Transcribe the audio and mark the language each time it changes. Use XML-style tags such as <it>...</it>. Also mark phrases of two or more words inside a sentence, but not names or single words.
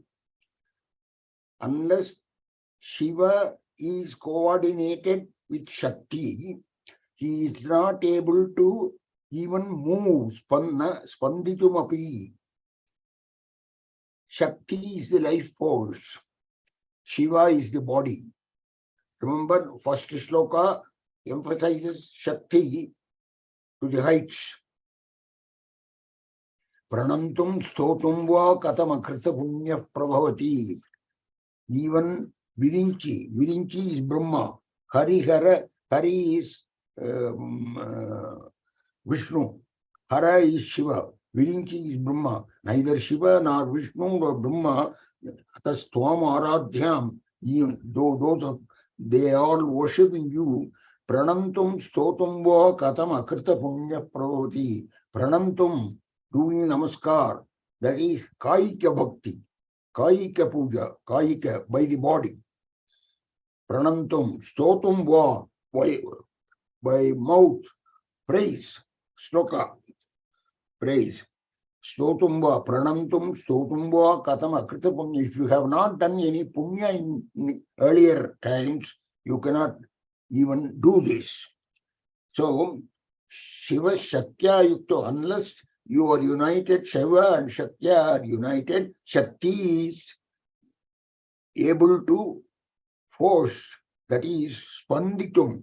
<en>Unless Shiva is coordinated with Shakti, he is not able to even move. Spanditumapi. Shakti is the life force. Shiva is the body. Remember, first sloka emphasizes Shakti to the heights.</en> <sa>Pranantum stotum va katamakrita punya prabhavati.</sa> <en>Even Virinchi is Brahma. Hari is Vishnu. Hara is Shiva. Virinchi is Brahma. Neither Shiva nor Vishnu nor Brahma.</en> <sa>Atastvam aradhyam.</sa> <en>They are all worshipping you.</en> <sa>Pranantum stotum va katam akrita punya pravati.</sa> <en>Pranantum, doing namaskar. That is</en> <sa>Kaika Bhakti. Kaika puja.</sa> <en>Kaika, by the body.</en> <sa>Pranantum stotum va,</sa> <en>by mouth. Praise. Sloka. Praise.</en> <sa>Stotum va, pranantum stotum va katam akrita punya.</sa> <en>If you have not done any punya in earlier times, you cannot even do this. So,</en> <sa>Shiva Shaktya Yukto,</sa> <en>unless you are united, Shiva and Shaktya are united, Shakti is able to force, that is Spanditum.</en>